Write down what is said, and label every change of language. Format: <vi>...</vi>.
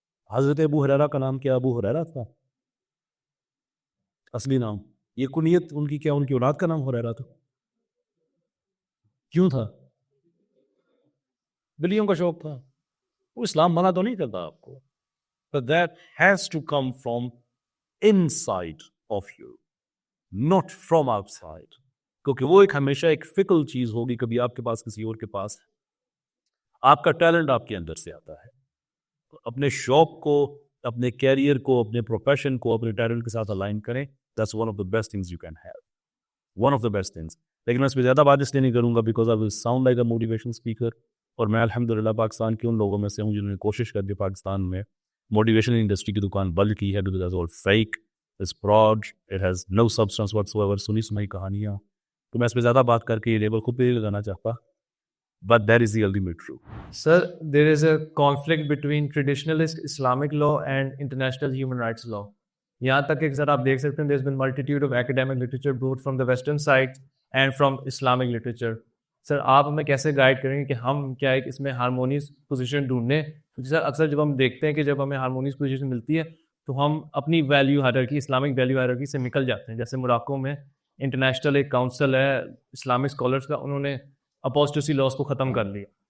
<ur>حضرت ابو ہریرہ کا نام کیا ابو ہریرہ تھا اصلی نام؟ یہ کنیت ان کی کیا ان کی اولاد کا نام ہریرہ تھا؟ کیوں تھا؟ بلیوں کا شوق تھا. وہ اسلام منع تو نہیں کرتا آپ کو,</ur> <en>but that has to come from inside of you, not from outside.</en> <ur>کیونکہ وہ ایک ہمیشہ ایک فکل چیز ہوگی, کبھی آپ کے پاس کسی اور کے پاس. آپ کا ٹیلنٹ آپ کے اندر سے آتا ہے. اپنے شوق کو, اپنے کیریئر کو, اپنے پروفیشن کو اپنے ٹیلنٹ کے ساتھ الائن کریں.</ur> <en>That's one of the best things you can have. One of the best things.</en> <ur>لیکن میں اس پہ زیادہ بات اس لیے نہیں کروں گا</ur> <en>because I will sound like a motivation speaker.</en> <ur>اور میں الحمدللہ پاکستان کے ان لوگوں میں سے ہوں جنہوں نے کوشش کر دی پاکستان میں موٹیویشن انڈسٹری کی دکان بند کی ہے.</ur> <en>because that's all fake, it's fraud, it has no substance whatsoever.</en> <ur>سنی سنائی کہانیاں. تو میں اس پہ زیادہ بات کر کے یہ لیبل خود پہ نہیں لگانا چاہتا,</ur> <en>but that is the ultimate truth. Sir, there is a conflict between traditionalist Islamic law and international human rights law.</en> <ur>یہاں تک کہ سر آپ دیکھ سکتے ہیں</ur> <en>there's been multitude of academic literature both from the western side and from Islamic literature.</en> <ur>سر آپ ہمیں کیسے گائیڈ کریں گے کہ ہم کیا ایک اس میں ہارمونیس پوزیشن ڈھونڈیں؟ کیونکہ سر اکثر جب ہم دیکھتے ہیں کہ جب ہمیں ہارمونیس پوزیشن ملتی ہے تو ہم اپنی value hierarchy, Islamic value hierarchy سے نکل جاتے ہیں. جیسے موراکو میں انٹرنیشنل ایک کاؤنسل ہے اسلامک اسکالرس کا, انہوں نے اپوسٹیسی لاس کو ختم کر لیا.</ur>